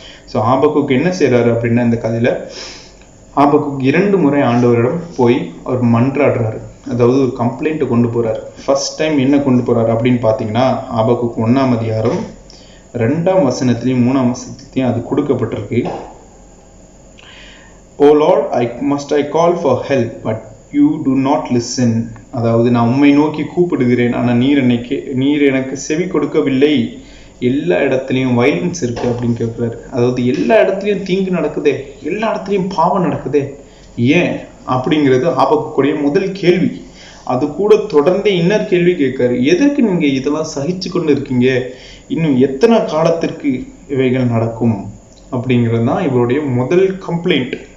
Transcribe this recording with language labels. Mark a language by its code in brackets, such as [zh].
[ta] So ஆபக்குக்கு என்ன செய்யறாரு அப்படின்னா, இந்த கதையில ஆபக்குக்கு 2 முறை ஆண்டவரிடம் போய் அவர் மன்றாடுறாரு. அதாவது ஒரு கம்ப்ளைண்ட்டை கொண்டு போறாரு. ஃபர்ஸ்ட் டைம் என்ன கொண்டு போறாரு அப்படின்னு பார்த்தீங்கன்னா, ஆபக்குக்கு 1ஆம் அதிகாரம் 2ஆம் வசனத்திலையும் 3ஆம் வசனத்திலையும் அது கொடுக்கப்பட்டிருக்கு. [en] Oh Lord, I call for help, but you do not listen. [ta] அதாவது நான் உம்மை நோக்கி கூப்பிடுகிறேன், ஆனால் நீர் எனக்கு செவி கொடுக்கவில்லை. எல்லா இடத்துலையும் வயலன்ஸ் இருக்கு அப்படின்னு கேட்குறாரு. அதாவது எல்லா இடத்துலையும் தீங்கு நடக்குதே, எல்லா இடத்துலையும் பாவம் நடக்குதே, ஏன் அப்படிங்கிறது ஆபக்குடைய முதல் கேள்வி. அது கூட தொடர்ந்து இன்னொரு கேள்வி கேட்காரு, எதற்கு நீங்க இதெல்லாம் சகிச்சு கொண்டு இருக்கீங்க, இன்னும் எத்தனை காலத்திற்கு இவைகள் நடக்கும் அப்படிங்கிறது தான் இவருடைய முதல் கம்ப்ளைண்ட்.